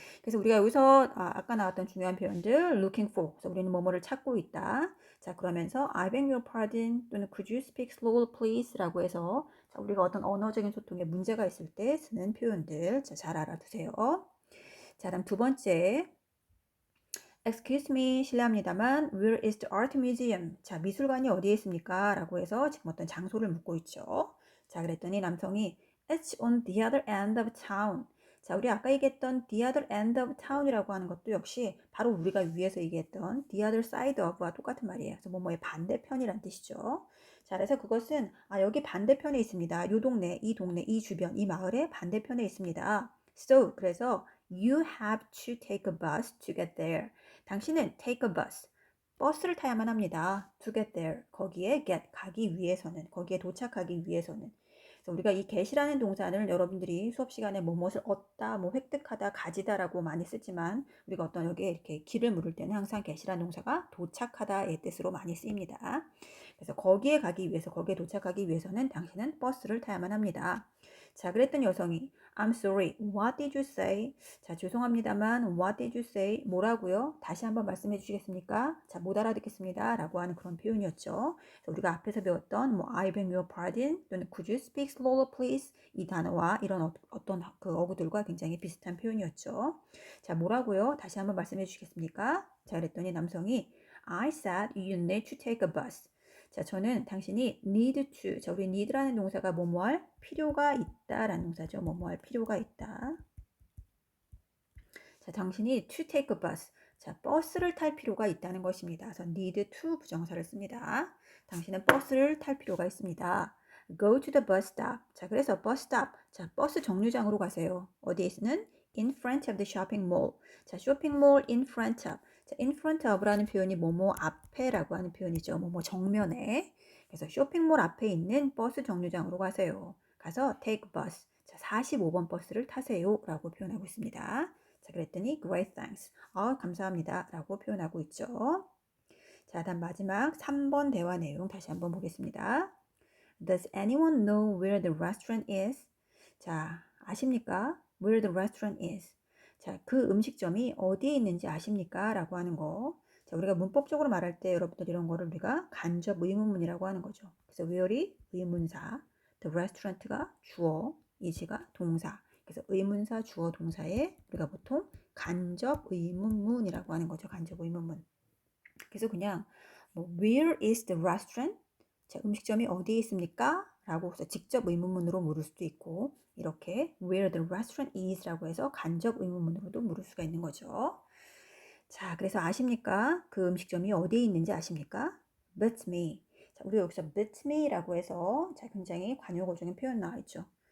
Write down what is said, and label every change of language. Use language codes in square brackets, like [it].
[ko] 그래서 우리가 여기서 아까 나왔던 중요한 표현들 [en] looking for. [ko] 그래서 우리는 뭐뭐를 찾고 있다. 자, 그러면서 [en] I beg your pardon [ko] 또는 [en] could you speak slower please [ko] 라고 해서 자, 우리가 어떤 언어적인 소통에 문제가 있을 때 쓰는 표현들 잘 알아두세요. 자, 다음 두 번째. [en] Excuse me, [ko] 실례합니다만 [en] Where is the art museum? [ko] 자, 미술관이 어디에 있습니까? 라고 해서 지금 어떤 장소를 묻고 있죠. 자, 그랬더니 남성이 [en] It's on the other end of town. [ko] 자, 우리 아까 얘기했던 [en] the other end of town이라고 [ko] 하는 것도 역시 바로 우리가 위에서 얘기했던 [en] the other side of와 [ko] 똑같은 말이에요. 그래서 뭐뭐의 반대편이란 뜻이죠. 자, 그래서 그것은 여기 반대편에 있습니다. 이 동네, 이 동네, 이 주변, 이 마을의 반대편에 있습니다. [en] So, [ko] 그래서 [en] you have to take a bus to get there. [ko] 당신은 [en] take a bus, [ko] 버스를 타야만 합니다. [en] to get there, [ko] 거기에 get, 가기 위해서는, 거기에 도착하기 위해서는. 그래서 우리가 이 get이라는 동사를 여러분들이 수업 시간에 뭐뭇을 얻다, 뭐 획득하다, 가지다라고 많이 쓰지만 우리가 어떤 여기에 이렇게 길을 물을 때는 항상 get이라는 동사가 도착하다의 뜻으로 많이 쓰입니다. 그래서 거기에 가기 위해서, 거기에 도착하기 위해서는 당신은 버스를 타야만 합니다. 자, 그랬던 여성이 [en] I'm sorry, what did you say? [ko] 자, 죄송합니다만 [en] what did you say? [ko] 뭐라고요? 다시 한번 말씀해 주시겠습니까? 자, 못 알아듣겠습니다. 라고 하는 그런 표현이었죠. 우리가 앞에서 배웠던 뭐 [en] I beg your pardon [ko] 또는 [en] could you speak slower please? [ko] 이 단어와 이런 어떤 그 어구들과 굉장히 비슷한 표현이었죠. 자, 뭐라고요? 다시 한번 말씀해 주시겠습니까? 자, 그랬더니 남성이 [en] I said you need to take a bus. [ko] 자, 저는 당신이 need to. 자, 우리 need라는 동사가 뭐뭐 할 필요가 있다라는 동사죠. 뭐뭐 할 필요가 있다. 자, 당신이 [en] to take a bus. [ko] 자, 버스를 탈 필요가 있다는 것입니다. 그래서 need to 부정사를 씁니다. 당신은 버스를 탈 필요가 있습니다. [en] Go to the bus stop. [ko] 자, 그래서 bus stop. 자, 버스 정류장으로 가세요. 어디에 있는? [en] In front of the shopping mall. [ko] 자, 쇼핑몰 [en] in front of. [ko] 자, in front of라는 표현이 뭐뭐 앞에라고 하는 표현이죠. 뭐뭐 정면에. 그래서 쇼핑몰 앞에 있는 버스 정류장으로 가세요. 가서 take bus. 자, 45번 버스를 타세요. 라고 표현하고 있습니다. 자, 그랬더니 [en] great thanks. [ko] 감사합니다. 라고 표현하고 있죠. 자, 다음 마지막 3번 대화 내용 다시 한번 보겠습니다. [en] Does anyone know where the restaurant is? [ko] 자, 아십니까? [en] Where the restaurant is. [ko] 자, 그 음식점이 어디에 있는지 아십니까? 라고 하는 거. 자, 우리가 문법적으로 말할 때 여러분들 이런 거를 우리가 간접 의문문이라고 하는 거죠. 그래서 where이 의문사, the restaurant가 주어, is가 동사. 그래서 의문사, 주어, 동사에 우리가 보통 간접 의문문이라고 하는 거죠. 간접 의문문. 그래서 그냥 뭐 [en] where is the restaurant? [ko] 자, 음식점이 어디에 있습니까? 라고 해서 직접 의문문으로 물을 수도 있고 이렇게 [en] where the restaurant is [ko] 라고 해서 간접 의문문으로도 물을 수가 있는 거죠. 자, 그래서 아십니까? 그 음식점이 어디에 있는지 아십니까? [en] Beats me. [ko] 자, 우리 여기서 beats me 라고 해서 자, 굉장히 관용어적인 표현 나와 있죠.